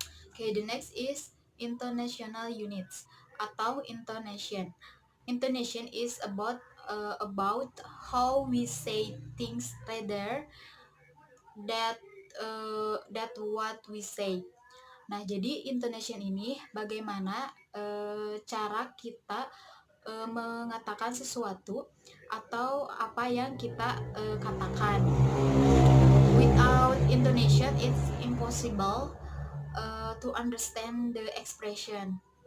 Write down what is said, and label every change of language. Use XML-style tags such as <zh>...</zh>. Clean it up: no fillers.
<en>Okay, the next is intonational units atau intonation. Intonation is about how we say things rather that what we say.</en> <id>Nah, jadi intonation ini bagaimana cara kita mengatakan sesuatu atau apa yang kita katakan.</id> <en>Without intonation, it's impossible to understand the expression.</en>